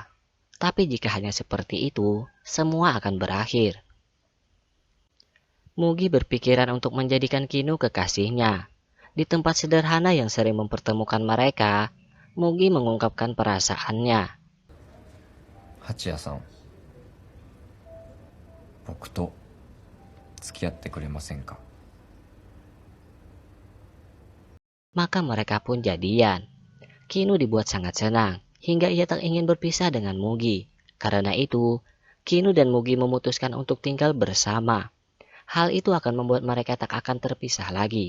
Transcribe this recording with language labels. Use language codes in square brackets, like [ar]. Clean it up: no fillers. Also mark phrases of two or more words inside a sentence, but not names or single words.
[id] Tapi jika hanya seperti itu, semua akan berakhir. Mugi berpikiran untuk menjadikan Kinu kekasihnya. Di tempat sederhana yang sering mempertemukan mereka, Mugi mengungkapkan perasaannya. [ja] Hachiya-san, 僕と付き合ってくれませんか? [id] Maka mereka pun jadian. Kinu dibuat sangat senang, hingga ia tak ingin berpisah dengan Mugi. Karena itu, Kinu dan Mugi memutuskan untuk tinggal bersama. Hal itu akan membuat mereka tak akan terpisah lagi.